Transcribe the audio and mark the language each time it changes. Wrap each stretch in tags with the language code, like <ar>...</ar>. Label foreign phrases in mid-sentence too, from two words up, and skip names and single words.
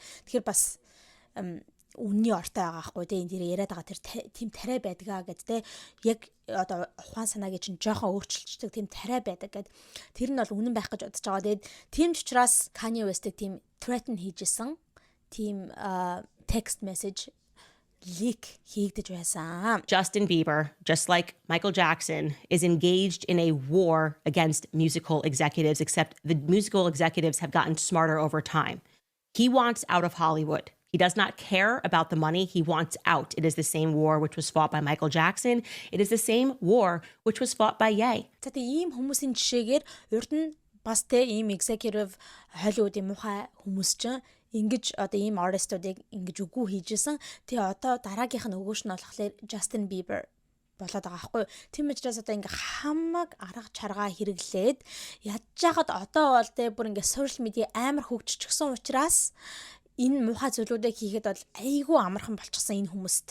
<mn>Тэгэхээр бас үнний ортой байгаа хгүй те. Энэ дээр яриад байгаа тэр тийм тариа байдгаа гэд те. Яг одоо ухаан санаагийн чинь жоохон өөрчилждэг тийм тариа байдаг гэд. Тэр нь бол үнэн байх гэж бодож байгаа. Тэгээд тийм ч учраас Kanye West-ийг тийм threaten хийжсэн тийм</mn> <en>text message</en> <mn>leak хийгдэж байсан.</mn> <en>Justin Bieber, just like Michael Jackson, is engaged in a war against musical executives, except the musical executives have gotten smarter over time. He wants out of Hollywood. He does not care about the money. He wants out. It is the same war which was fought by Michael Jackson. It is the same war which was fought by Ye.</en> <mn>За тийм хүмүүсийн жишээгээр урд нь бас те ийм executive Hollywood-ийн мухай хүмүүс ч ингэж одоо ийм artistуудыг ингэж үгүй хийжсэн. Тэгээ одоо дараагийнх нь өгөөш нь болохоор Justin Bieber болоод байгаа байхгүй. Тийм учраас одоо ингээ хамаг арга чаргаа хэрэглээд ядж жахад одоо бол те бүр ингээ</mn> <en>social media</en> <mn>амар хөгжчихсөн учраас энэ муухай зүйлүүдийг хийхэд бол айгүй амархан болчихсон энэ хүмүүст.</mn>